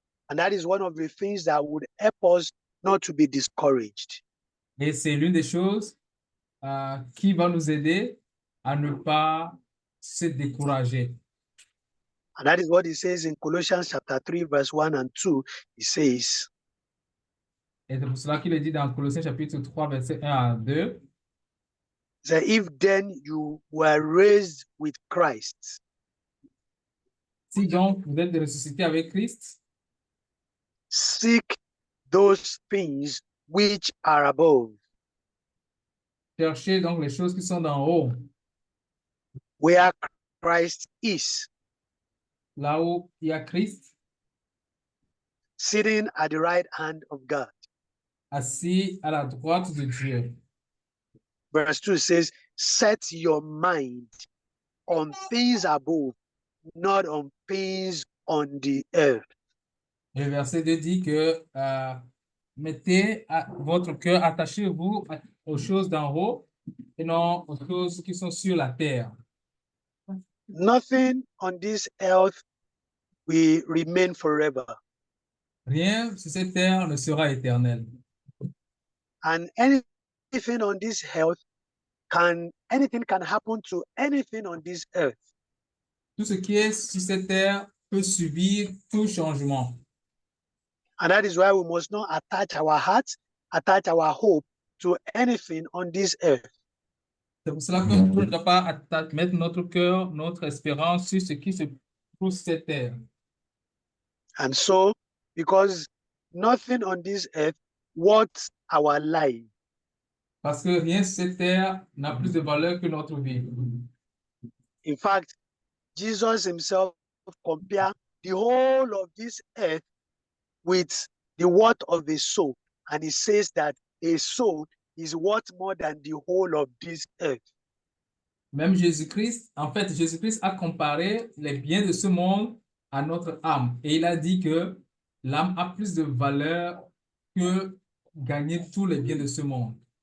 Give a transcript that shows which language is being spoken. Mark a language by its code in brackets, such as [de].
[en] And that is one of the things that would help us not to be discouraged. [fr] Et c'est l'une des choses qui va nous aider à ne pas se décourager. [en] And that is what he says in Colossians chapter 3, verse 1 and 2. He says, [fr] Et c'est pour cela qu'il est dit dans Colossiens chapitre 3, verset 1 à 2. [en] that if then you were raised with Christ, [fr] Si donc vous êtes ressuscités avec Christ, [en] seek those things which are above, [fr] cherchez donc les choses qui sont d'en haut, [en] where Christ is, [fr] là où il y a Christ, [en] sitting at the right hand of God. [fr] assis à la droite de Dieu. [en] Verse 2 says, set your mind on things above, not on things on the earth. [fr] Et le verset 2 dit que mettez votre cœur, attachez-vous aux choses d'en haut et non aux choses qui sont sur la terre. [en] Nothing on this earth will remain forever. [fr] Rien sur cette terre ne sera éternel. [en] And anything on this earth anything can happen to anything on this earth. [fr] Tout ce qui est sur cette terre peut subir tout changement. [en] And that is why we must not attach our hearts, attach our hope to anything on this earth. [fr] C'est pour cela qu'on ne doit pas mettre notre cœur, notre espérance sur ce qui se trouve sur cette terre. [en] And so, because nothing on this earth worth our life. [fr] Parce que rien sur cette terre n'a plus de valeur que notre vie. [en] In fact, Jesus himself compared the whole of this earth with the worth of a soul. And he says that a soul is worth more than the whole of this earth. [fr] Même Jésus-Christ, en fait, Jésus-Christ a comparé les biens de ce monde à notre âme. Et il a dit que l'âme a plus de valeur que gagner tous les biens de ce monde.